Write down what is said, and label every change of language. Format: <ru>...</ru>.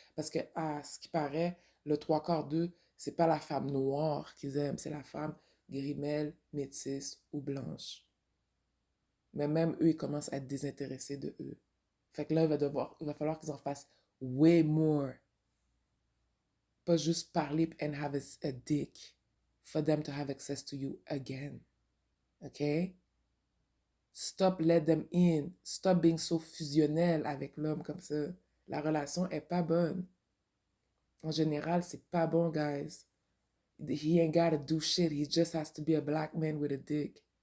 <fr>Parce que, ce qui paraît, le trois quarts d'eux, c'est pas la femme noire qu'ils aiment, c'est la femme grimelle, métisse ou blanche. Mais même eux, ils commencent à être désintéressés de eux. Fait que là, il va falloir qu'ils en fassent</fr> <en>way more.</en> <fr>Pas juste parler</fr> <en>and have a dick for them to have access to you again. OK? Stop let them in. Stop being so</en> <fr>fusionnel avec l'homme comme ça. La relation est pas bonne. En général, c'est pas bon, guys.</fr> <en>He ain't gotta do shit. He just has to be a black man with a dick.</en>